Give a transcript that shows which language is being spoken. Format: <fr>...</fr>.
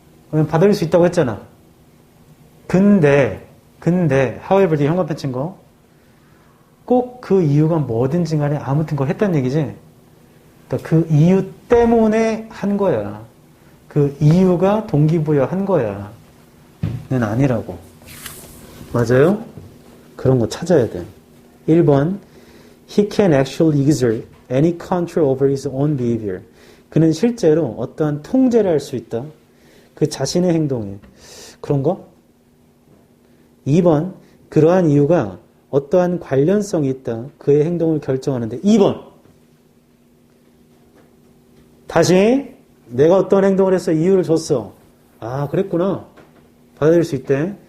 <ko>받아들일 수 있다고 했잖아. 근데 however 뒤에 형광펜 친 거 꼭 그 이유가 뭐든지 간에 아무튼 그걸 했다는 얘기지. 그러니까 그 이유 때문에 한 거야. 그 이유가 동기부여한 거야. 는 아니라고. 맞아요? 그런 거 찾아야 돼.</ko> <en>1번 He can actually exert any control over his own behavior.</en> <ko>그는 실제로 어떠한 통제를 할 수 있다. 그 자신의 행동에. 그런가? 2번, 그러한 이유가 어떠한 관련성이 있다. 그의 행동을 결정하는데. 2번, 다시 내가 어떤 행동을 해서 이유를 줬어. 아, 그랬구나. 받아들일 수 있대.</ko>